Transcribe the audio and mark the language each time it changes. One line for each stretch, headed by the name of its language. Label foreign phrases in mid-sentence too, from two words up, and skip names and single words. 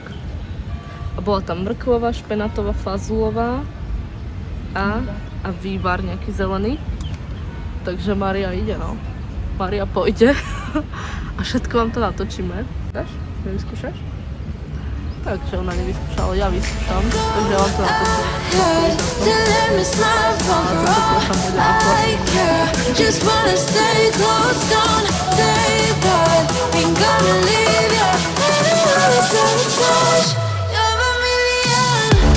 Slovak: A bola tam mrkvová, špenatová, fazulová a vývar nejaký zelený. Takže Maria ide, no. Maria pôjde a všetko vám to natočíme. Dáš? Nevyskúšaš? Takže ona nevyskúšala, ja vyskúšam, takže ja vám to natočím.
English: Just wanna stay close, don't take that. Ain't gonna leave you. Touch of a million.